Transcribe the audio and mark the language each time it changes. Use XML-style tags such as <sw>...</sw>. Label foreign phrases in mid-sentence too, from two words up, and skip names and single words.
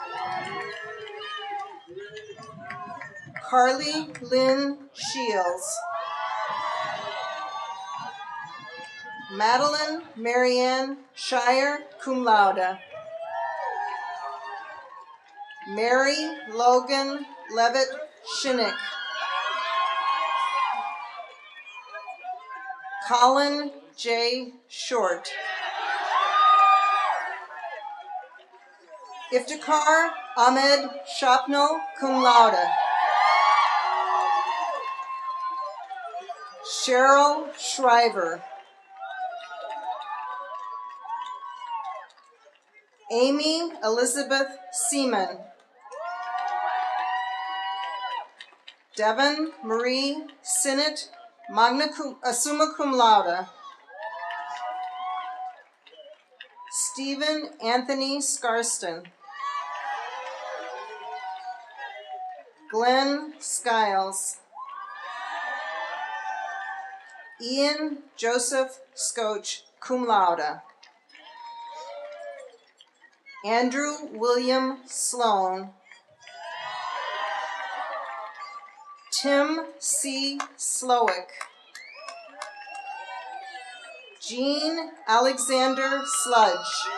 <en>Carly Lynn Shields. Madeline Marianne Shire,</en> <la>cum laude.</la> <en>Mary Logan Levitt Shinnick. Colin J. Short. Iftikhar Ahmed Shapno,</en> <la>cum laude.</la> <en>Cheryl Shriver. Amy Elizabeth Seaman. Devon Marie Sinnott,</en> <la>summa cum laude.</la> <en>Stephen Anthony Scarston. Glenn Skiles. Ian Joseph Scotch,</en> <la>cum laude.</la> <en>Andrew William Sloan. Tim C. Slowick. Jean Alexander Sludge.</en>